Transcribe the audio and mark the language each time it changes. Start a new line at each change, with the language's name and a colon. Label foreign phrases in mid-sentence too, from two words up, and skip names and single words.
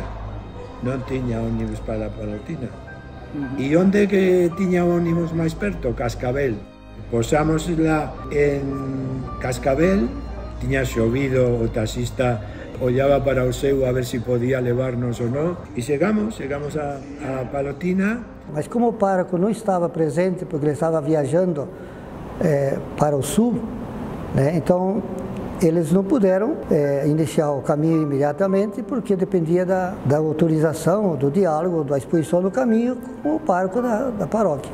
Galician: Non tiña ómnibus para Palotina. E onde que tiña ómnibus máis perto? Cascabel. Posámosla en Cascabel, tiña xovido, o taxista ollaba para o seu a ver se podía levarnos ou non, e chegamos a Palotina.
Portuguese: Mas como o pároco não estava presente, porque ele estava viajando para o sul, né, então eles não puderam iniciar o caminho imediatamente, porque dependia da autorização, do diálogo, da exposição do caminho com o pároco da paróquia.